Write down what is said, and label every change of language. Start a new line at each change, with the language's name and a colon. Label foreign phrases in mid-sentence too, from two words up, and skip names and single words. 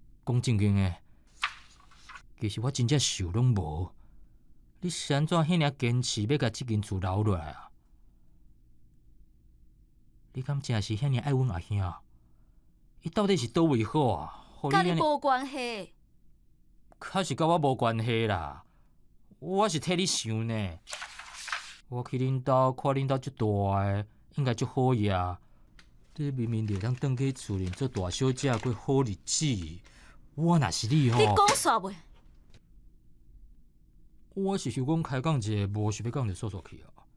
Min Nan Chinese: 讲正经诶，其实我真正想拢无，你是安怎遐尔坚持要甲即间厝留落来啊？你敢真是遐尔爱阮阿兄？伊到底是倒位好啊？甲你无关系。确实甲我无关系啦，我是替你想呢。我去恁兜看恁兜足大诶，应该足好呀。你明明就当转去厝里做大小姐过好日子，我若是你吼，你讲煞袂？我是想讲开讲一个，无想要讲就说说去啊。